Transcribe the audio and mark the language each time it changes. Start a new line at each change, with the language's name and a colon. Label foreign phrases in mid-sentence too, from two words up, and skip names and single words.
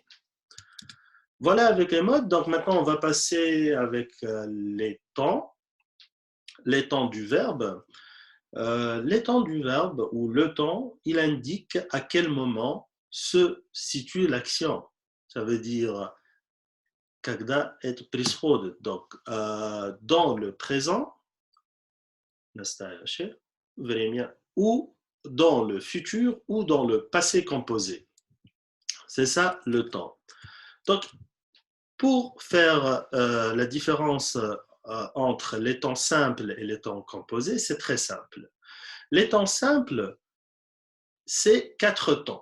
French: Voilà avec les modes. Donc maintenant, on va passer avec les temps du verbe. Les temps du verbe ou le temps, il indique à quel moment se situe l'action. Ça veut dire
Russian: когда это происходит.
French: Donc, dans le présent,
Russian: настоящее время,
French: ou dans le futur, ou dans le passé composé. C'est ça le temps. Donc, pour faire la différence entre les temps simples et les temps composés, c'est très simple. Les temps simples, c'est 4 temps.